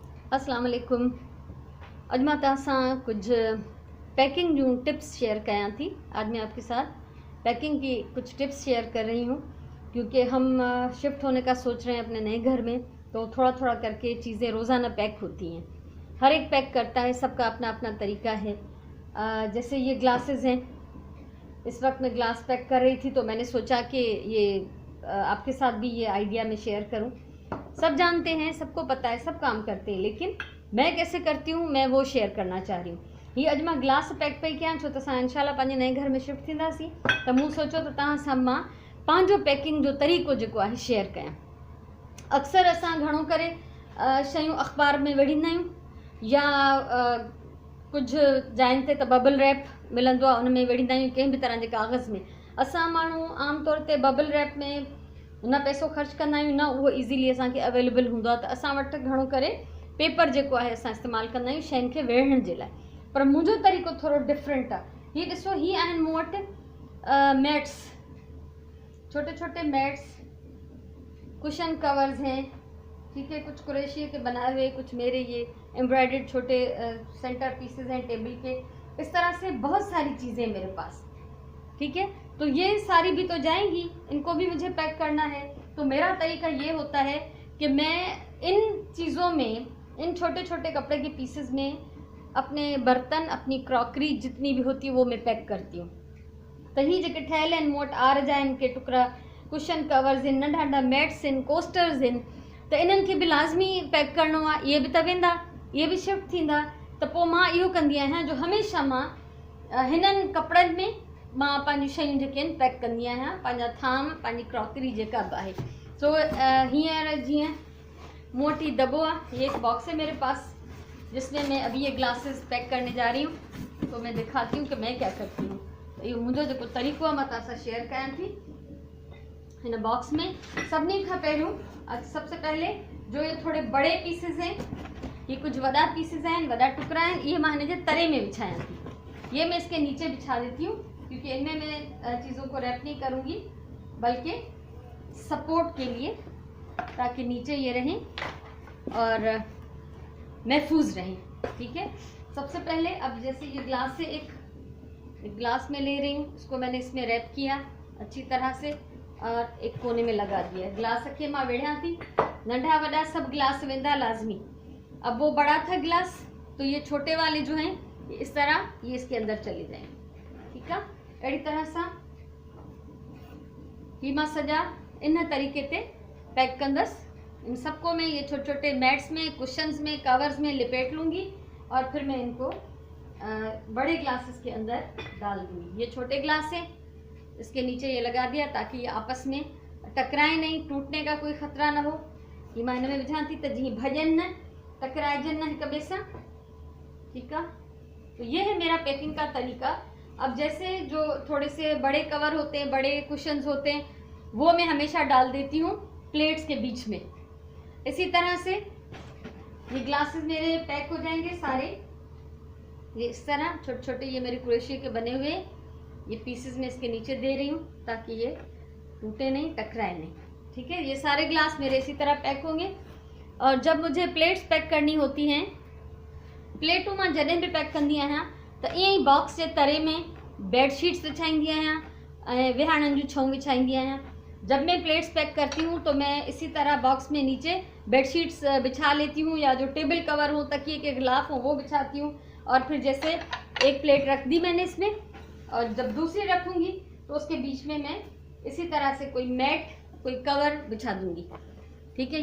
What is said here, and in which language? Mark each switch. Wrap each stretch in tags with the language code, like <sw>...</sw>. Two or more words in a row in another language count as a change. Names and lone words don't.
<ar>अस्सलाम वालेकुम।</ar> <sd>अॼु मां तव्हां सां कुछ पैकिंग जूं टिप्स शेयर कयां थी।</sd> <hi>आज मैं आपके साथ पैकिंग की कुछ टिप्स शेयर कर रही हूँ, क्योंकि हम शिफ्ट होने का सोच रहे हैं अपने नए घर में, तो थोड़ा थोड़ा करके चीज़ें रोज़ाना पैक होती हैं। हर एक पैक करता है, सबका अपना अपना तरीका है। जैसे ये ग्लासेस हैं, इस वक्त मैं ग्लास पैक कर रही थी, तो मैंने सोचा कि ये आपके साथ भी ये आइडिया मैं शेयर करूं। सब जानते हैं, सबको पता है, सब काम करते हैं, लेकिन मैं कैसे करती हूँ मैं वो शेयर करना चाह रही हूँ।</hi> <sd>ये अॼु मां ग्लास पैक पई कयां, छो त असां इंशाल्लाह पंहिंजे नए घर में शिफ्ट थींदासीं, त मूं सोचो त तव्हां सां मां पंहिंजो पैकिंग जो तरीक़ो जेको आहे शेयर कयां। अक्सर असां घणो करे शयूं अख़बार में विढ़ींदा आहियूं, या कुछ जाइनि ते त बबल रैप मिलंदो आहे, उन में विढ़ींदा आहियूं, कंहिं बि तरह जे कागज़ में। असां माण्हू आम तौर ते बबल रैप में न पैसो ख़र्च कंदा आहियूं, न उहो इज़ीली असांखे अवेलेबल हूंदो आहे, त असां वटि घणो करे पेपर जेको आहे असां इस्तेमालु कंदा आहियूं शयुनि खे विढ़ण जे लाइ। पर मुंहिंजो तरीक़ो थोरो डिफरेंट आहे। हीअ ॾिसो, हीअ आहिनि मूं वटि</sd> <hi>मैट्स, छोटे छोटे मैट्स, कुशन कवर्स हैं, ठीक है, कुछ कुरैशी के बनाए हुए, कुछ मेरे ये एम्ब्रॉयडर्ड छोटे सेंटर पीसेस हैं टेबल के। इस तरह से बहुत सारी चीज़ें मेरे पास, ठीक है। तो ये सारी भी तो जाएंगी, इनको भी मुझे पैक करना है। तो मेरा तरीका ये होता है कि मैं इन चीज़ों में, इन छोटे छोटे कपड़े के पीसेस में अपने बर्तन, अपनी क्रॉकरी जितनी भी होती है वो मैं पैक करती हूँ।</hi> <sd>तो ही जेके ठहियल आहिनि मूं वटि आर जा आहिनि के टुकड़ा, कुशन कवर्स आहिनि, नंढा नंढा मैट्स आहिनि, कोस्टर्स आहिनि, त इन्हनि खे बि लाज़मी पैक करिणो आहे। इहे बि त वेंदा, इहे बि शिफ्ट थींदा, त पोइ मां इहो कंदी आहियां जो हमेशह मां हिननि कपिड़नि में मां पंहिंजी शयूं जेके आहिनि पैक कंदी आहियां, पंहिंजा थाम, पंहिंजी क्रॉकरी जेका बि आहे। सो हींअर जीअं मूं वटि ही दॿो आहे,</sd> <hi>ये एक बॉक्स है मेरे पास, जिसमें मैं अभी ये ग्लासेस पैक करने जा रही हूँ। तो मैं दिखाती हूँ कि मैं क्या करती हूँ।</hi> <sd>तो इहो मुंहिंजो जेको तरीक़ो आहे मां तव्हां सां शेयर कयां थी। हिन बॉक्स में सभिनी खां पहिरियों</sd> <hi>सबसे पहले जो ये थोड़े बड़े पीसेस हैं,</hi> <sd>ये कुछ वॾा पीसेस आहिनि, वॾा टुकड़ा आहिनि, ये मां हिन जे तरे में विछायां थी।</sd> <hi>ये मैं इसके नीचे बिछा देती हूँ, क्योंकि इनमें मैं चीज़ों को रैप नहीं करूँगी, बल्कि सपोर्ट के लिए, ताकि नीचे ये रहें और महफूज रहें, ठीक है। सबसे पहले अब जैसे ये ग्लास से एक ग्लास में ले रही हूँ, उसको मैंने इसमें रैप किया अच्छी तरह से और एक कोने में लगा दिया।</hi> <sd>ग्लास खे मां वेढ़िया थी, नंढा वॾा सब ग्लास वेंदा लाजमी।</sd> <hi>अब वो बड़ा था ग्लास, तो ये छोटे वाले जो हैं इस तरह ये इसके अंदर चले जाएंगे, ठीक है।</hi> <sd>अड़ी तरह सां ही मां सॼा इन तरीक़े ते पैक कंदसि।</sd> <hi>इन सबको मैं ये छोटे छोटे मैट्स में, कुशन्स में, कवर्स में लिपेट लूँगी और फिर मैं इनको बड़े ग्लासेस के अंदर डाल दूँगी। ये छोटे ग्लास है, इसके नीचे ये लगा दिया ताकि ये आपस में टकराए नहीं, टूटने का कोई ख़तरा ना हो।</hi> <sd>ये मैं इनमें विझां थी त जीअं भॼनि न, टकराइजनि न हिक ॿिए सां,</sd> <hi>ठीक है। तो ये है मेरा पैकिंग का तरीका। अब जैसे जो थोड़े से बड़े कवर होते हैं, बड़े कुशन्स होते हैं, वो मैं हमेशा डाल देती हूँ प्लेट्स के बीच में। इसी तरह से ये ग्लासेस मेरे पैक हो जाएंगे सारे, ये इस तरह छोटे छोटे, ये मेरे क्रोशिया के बने हुए ये पीसेस मैं इसके नीचे दे रही हूँ ताकि ये टूटे नहीं, टकराए नहीं, ठीक है। ये सारे ग्लास मेरे इसी तरह पैक होंगे। और जब मुझे प्लेट्स पैक करनी होती हैं,</hi> <sd>प्लेटूं मां जॾहिं बि पैक कंदी आहियां त ईअं ई बॉक्स जे तरे में बेडशीट्स विछाईंदी आहियां ऐं विहाणनि जूं छऊं विछाईंदी आहियां।</sd> <hi>जब मैं प्लेट्स पैक करती हूँ तो मैं इसी तरह बॉक्स में नीचे बेडशीट्स बिछा लेती हूँ, या जो टेबल कवर हो, तकिए के गिलाफ हो, वो बिछाती हूँ। और फिर जैसे एक प्लेट रख दी मैंने इसमें, और जब दूसरी रखूँगी तो उसके बीच में मैं इसी तरह से कोई मैट, कोई कवर बिछा दूँगी, ठीक है।</hi>